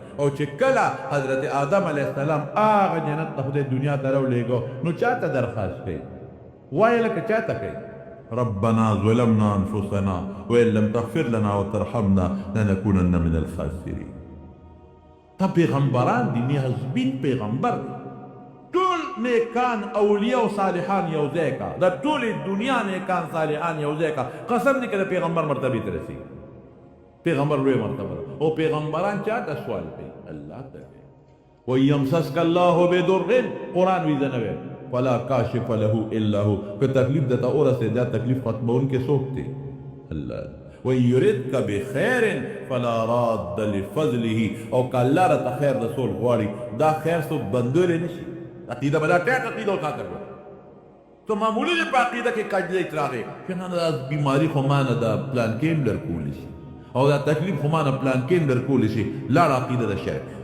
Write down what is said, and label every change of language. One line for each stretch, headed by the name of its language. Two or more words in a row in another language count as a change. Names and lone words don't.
Pashto: او چې کله حضرت آدم
Arabic: علیه السلام
Pashto: هغه جنت ته خدای دنیا ته راولېږو نو چا ته درخواست کوي؟ وایه لکه چا ته کوي؟
Arabic: ربنا ظلمنا انفسنا وان لم تغفر لنا وترحمنا لنكونن من الخاسرين.
Pashto: تا پیغمبران دي، نیازبین پیغمبر دی. ټول نیکان اولیاء او صالحان یو ځای کا، د ټولې دنیا نیکان صالحان یو ځای کا. قسم دی که د پیغمبر مرتبې ته رسېږي. پیغمبر لوی مرتبه ده. او پیغمبران چاته سوال کوي؟ الله ته کوي.
Arabic: وان یمسسک الله بضر،
Pashto: قرآن وی زه نه ویم،
Arabic: فلا کاشف له الا هو.
Pashto: که تکلیف درته ورسېد دا تکلیف ختمونکی څوک دی؟
Arabic: الله. وان یردک بخیر فلا راد لفضله.
Pashto: او که الله راته خیر رسول غواړي دا خیر څوک بندولی نشي. عقیده به دا ټیټ عقیده وساته ګوره. تو معمولي دی په عقیده کې کجلی راغی چې نه دا بیماري خو ما نه دا پلان کې هم درکولی شي او دا تکلیف خو ما نه پلان کې هم درکولی شي. لاړه عقیده د شرک.